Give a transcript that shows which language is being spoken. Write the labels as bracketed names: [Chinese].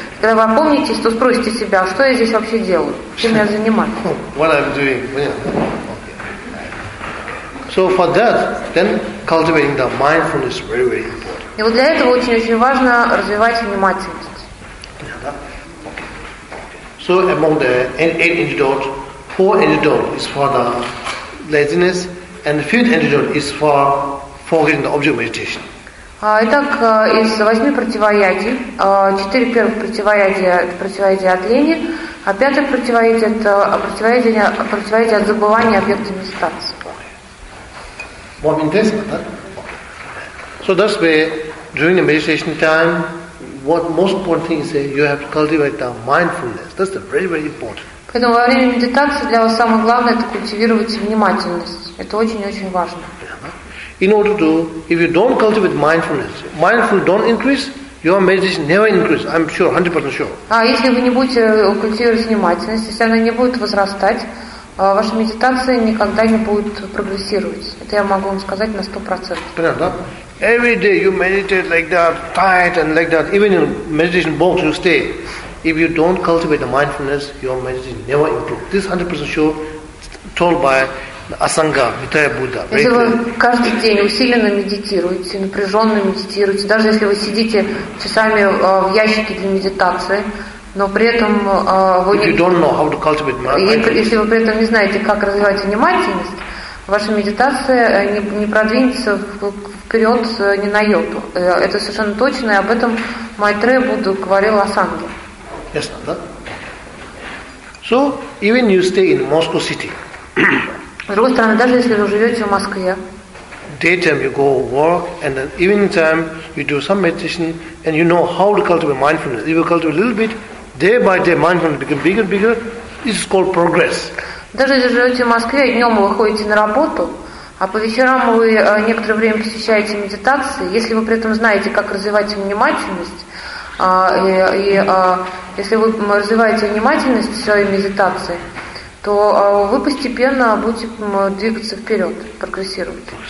[Russian] Когда вы опомнитесь, то спросите себя, что я здесь вообще делаю, чем я занимаюсь. [English] What I'm doing. So for that, then cultivating the mindfulness is very, very important. [Russian] И вот для этого очень-очень важно развивать внимательность. [English] Yeah, okay. So among the 8 antidotes, 4 antidotes is for the laziness, and the 5th antidote is for forgetting the object meditation. [Russian] Итак, из 8 противоядий, 4 первых противоядия – это противоядие от лени, а 5-е противоядие – это противоядие от забывания объекта медитации. [English] More intense, that. So that's where during the meditation time, what most important thing is that you have to cultivate the mindfulness. That's the very, very important. [Russian] Поэтому во время медитации для вас самое главное это культивировать внимательность. Это очень-очень важно. [English] In order to, if you don't cultivate mindfulness, mindfulness don't increase, your meditation never increase. I'm sure, 100% sure. [Russian] А если вы не будете культивировать внимательность, если она не будет возрастать, ваша медитация никогда не будет прогрессировать. Это я могу вам сказать на 100%. Понятно, да? [English] Every day you meditate like that, tight and like that. Even in meditation box you stay. If you don't cultivate the mindfulness, your meditation never improves. This 100% sure, told by [Russian] Асанга, Витая Будда. Если вы каждый день усиленно медитируете, напряженно медитируете, даже если вы сидите часами в ящике для медитации, но при этом вы не... Если вы при этом не знаете, как развивать внимательность, ваша медитация не продвинется вперед ни на йоту. Это совершенно точно, и об этом Майтрея Будда говорил Асанге. Ясно, да? [English] So, even you stay in Moscow City. [Russian] С другой стороны, даже если вы живете в Москве. [English] Daytime you go work, and then evening time you do some meditation, and you know how to cultivate mindfulness. If you cultivate a little bit, day by day mindfulness becomes bigger and bigger. This is called progress. [Russian] Даже если живете в Москве, днем вы ходите на работу, а по вечерам вы некоторое время посещаете медитации, если вы при этом знаете, как развивать внимательность, если вы развиваете внимательность в своей медитации, то вы постепенно будете двигаться вперед, прогрессировать.